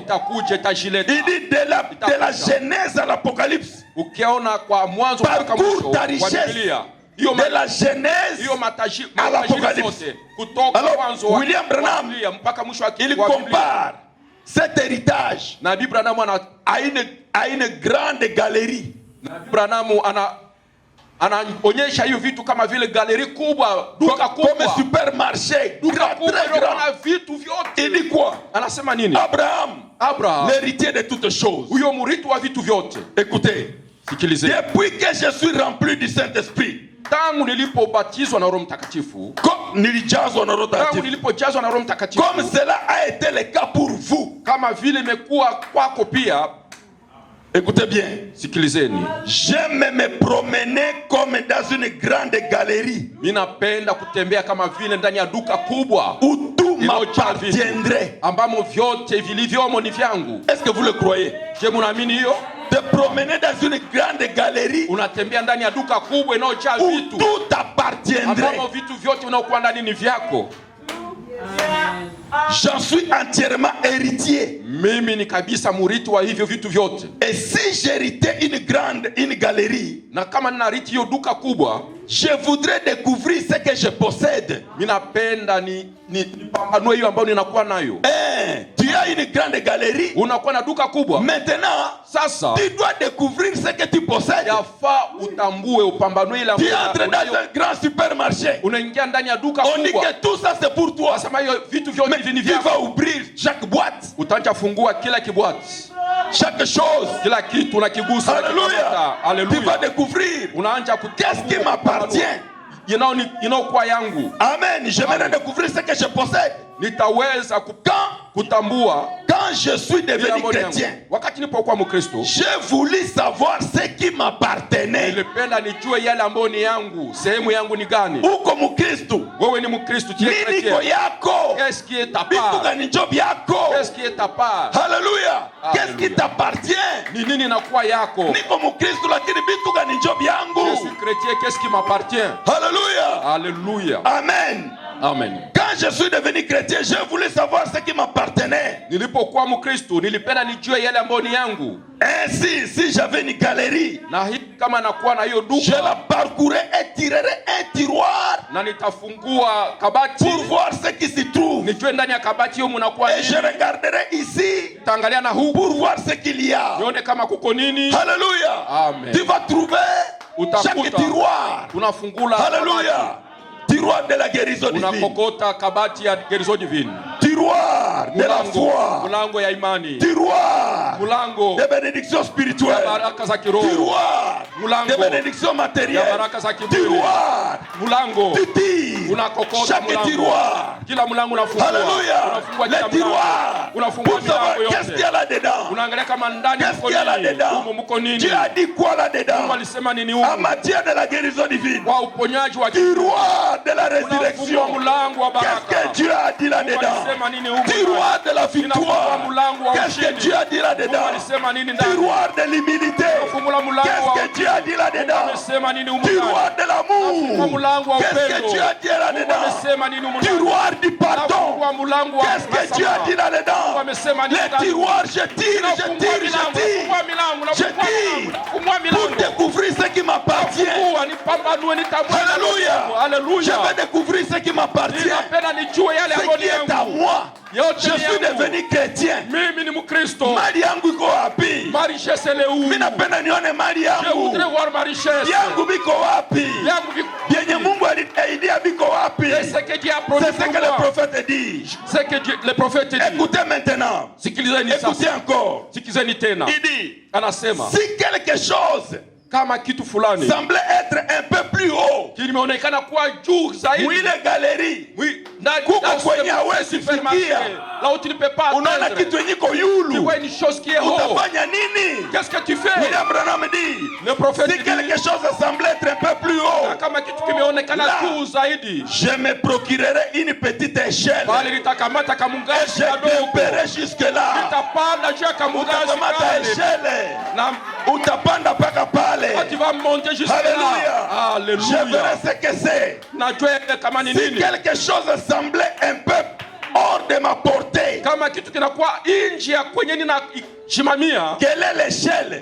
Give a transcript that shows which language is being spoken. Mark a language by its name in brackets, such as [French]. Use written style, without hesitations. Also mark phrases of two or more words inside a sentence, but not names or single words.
[French] Il dit de la Genèse à l'Apocalypse, parcours ta richesse. De la Genèse à l'Apocalypse. Alors William Branham, il compare cet héritage à une grande galerie. [Swahili] Anaonyesha hiyo vitu kama vile galeri kubwa, duka kubwa, [French] comme supermarché, duka très grand. [Swahili] Vitu vyote. [French] Il dit quoi? [Swahili] Anasema nini? [French] Abraham, l'héritier de toutes choses. [Swahili] Huyo mrithi wa vitu vyote. [French] Écoutez, depuis que je suis rempli du Saint-Esprit, [Swahili] tangu nilipobatizwa na Roho Mtakatifu, [French] comme cela a été le cas pour vous, [Swahili] kama vile imekuwa kwako pia. [French] Écoutez bien, j'aime me promener comme dans une grande galerie. [Swahili] Ninapenda kutembea kama vile ndani ya duka kubwa, [French] où tout m'appartiendrait, [Swahili] ambamo vyote vilivyomo ni vyangu. [French] Est-ce que vous le croyez? [Swahili] Je munaamini hiyo? [French] Te promener dans une grande galerie, [Swahili] unatembea ndani ya duka kubwa inayojaa vitu, [French] où tout appartiendrait, [Swahili] ambamo vitu vyote unaokuwa ndani ni vyako. [French] J'en suis entièrement héritier. [Swahili] Mimi ni kabisa murithi wa hivyo vitu vyote. [French] Et si j'héritais une galerie, [Swahili] na kama ninarithi hiyo duka kubwa, [French] je voudrais découvrir ce que je possède. [Swahili] Ninapenda pambanue hiyo ambayo ninakuwa nayo. [French] Tu as une grande galerie. [Swahili] Unakuwa na duka kubwa. [French] Maintenant, [Swahili] sasa [French] tu dois découvrir ce que tu possèdes. [Swahili] Yafaa utambue, upambanue ile ambayo. [French] Tu entres dans un grand supermarché. [Swahili] Unaingia ndani ya duka kubwa. [French] On dit que tout ça c'est pour toi. [Swahili] Sasa hiyo vitu vyote hivi ni vyako. [French] Tu vas ouvrir chaque boîte. [Swahili] Utaanza fungua kila kibwati. [French] Chaque chose. [Swahili] Kila kitu unakigusa. Alléluia. Alléluia. [French] Tu vas découvrir. [Swahili] Unaanza [French] qu'est-ce qui m'appartient. [Swahili] Inaokuwa yangu. Amen. [French] Je vais découvrir ce que je possède. [Swahili] Nitaweza kutambua [French] quand je suis devenu chrétien. [Swahili] Wakati nilipokuwa Mkristo, [French] j'ai voulu savoir ce qui m'appartenait. [Swahili] Nilipenda nijue yale ambayo ni yangu, sehemu yangu ni gani. Uko Mkristo. Wewe ni Mkristo, [French] tu es chrétien. [Swahili] Nini ko yako? [French] Qu'est-ce qui est ta part? [Swahili] Bitu gani job yako? [French] Qu'est-ce qui est ta part? Alléluia. Qu'est-ce qui t'appartient? [Swahili] Ni nini inakuwa yako? Niko Mkristo lakini bitu gani job yangu? [French] Je suis chrétien, qu'est-ce qui m'appartient? Alléluia. Alléluia. Amen. Amen. Quand je suis devenu chrétien, j'ai voulu savoir ce qui m'appartenait. [Swahili] Nilipokuwa Mkristo, nilipenda nijue yale ambayo ni yangu. [French] Ainsi, si j'avais une galerie, [Swahili] na hii kama nakuwa na hiyo duka, [French] je la parcourais et tirerais un tiroir. [Swahili] Na nitafungua kabati [French] pour voir ce qui s'y trouve. [Swahili] Nijue ndani ya kabati hiyo mnakuwa nini. [French] Et je regarderai ici. [Swahili] Taangalia na huku [French] pour voir ce qu'il y a. [Swahili] Nione kama kuko nini. Alléluia. Amen. [French] Tu vas trouver chaque tiroir. [Swahili] Unafungula. Alléluia. [French] Tiroir de la guérison divine. [Swahili] Unakokota kabati ya [French] guérison divine. Tiroir de la foi. [Swahili] Mulango ya imani. [French] Tiroir. [Swahili] Mulango [French] de bénédiction spirituelle. [Swahili] Ya baraka za kiroho. [French] Tiroir. [Swahili] Mulango [French] de bénédiction matérielle. [Swahili] Ya baraka za kimwili. [French] Tiroir. [Swahili] Mulango. [French] Tu tires. [Swahili] Unakokota [French] chaque [Swahili] mulango. [French] tiroir. [Swahili] Kila mulango unafungua. Alléluia. Unafungua kila mulango. Tiroir. Unafungua milango yote. [French] Qu'est-ce qu'il y a là-dedans? [Swahili] Unaangalia kama ndani mko nini. Mko nini. [French] Tu as dit quoi là-dedans? [Swahili] Mungu alisema nini huko? [French] En matière de la guérison divine. [Swahili] Kwa uponyaji wa [French] tiroir de la résurrection. Qu'est-ce que Dieu a dit là-dedans? Tiroir de la victoire. Qu'est-ce que Dieu a dit là-dedans? Tiroir de l'humilité. Qu'est-ce que Dieu a dit là-dedans? Tiroir de l'amour. Qu'est-ce que Dieu a dit là-dedans? Tiroir du pardon. Qu'est-ce que Dieu a dit là-dedans? Les tiroirs, je tire. Pour découvrir ce qui m'appartient. Alléluia. Je vais découvrir ce qui m'appartient. Ce qui est à moi. Je suis devenu chrétien. [Swahili] Mali yangu iko wapi? Mimi napenda nione mali yangu. Yangu biko wapi? Yenye Mungu alinisaidia biko wapi? [French] C'est ce que le prophète dit. Écoutez maintenant. Écoutez encore. Il dit, si quelque chose [Swahili] kama kitu fulani [French] semblait être un peu plus haut, [Swahili] kimeonekana kuwa juu zaidi, ile galerie kuko kwenye hawezi fikia, unaona kitu yenye iko yulu, utafanya nini? [French] Qu'est-ce que tu fais? William Branham dit, le prophète si quelque chose semblait être un peu plus haut, [Swahili] kama kitu kimeonekana juu zaidi, [French] je me procurerai une petite échelle, [Swahili] bali nitakamata kamungazi kadogo, [French] je grimperai jusque là, [Swahili] nitapanda juu ya kamungazi kale, na utapanda paka pale. [French] Tu vas monter jusqu'à là. Alléluia. Je verrai ce que c'est. Si quelque chose semblait un peu hors de ma portée, quelle est l'échelle?